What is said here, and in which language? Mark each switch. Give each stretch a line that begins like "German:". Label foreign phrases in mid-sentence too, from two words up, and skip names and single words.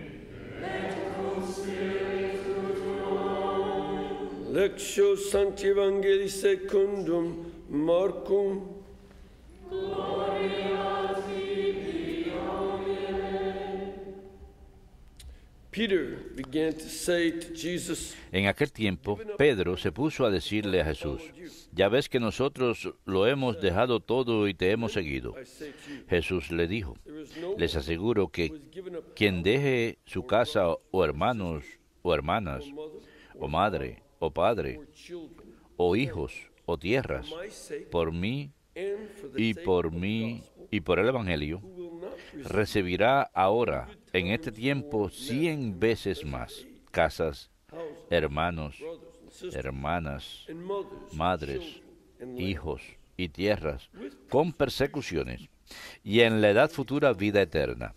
Latin: Lectio Sancti Evangelii secundum Marcum.
English: Peter began to say to Jesus,
Spanish: En aquel tiempo, Pedro se puso a decirle a Jesús, ya ves que nosotros lo hemos dejado todo y te hemos seguido. Jesús le dijo, les aseguro que quien deje su casa o hermanos o hermanas, o madre o padre, o hijos o tierras, por mí y por el Evangelio, recibirá ahora en este tiempo 100 veces más, casas, hermanos, hermanas, madres, hijos y tierras, con persecuciones, y en la edad futura vida eterna.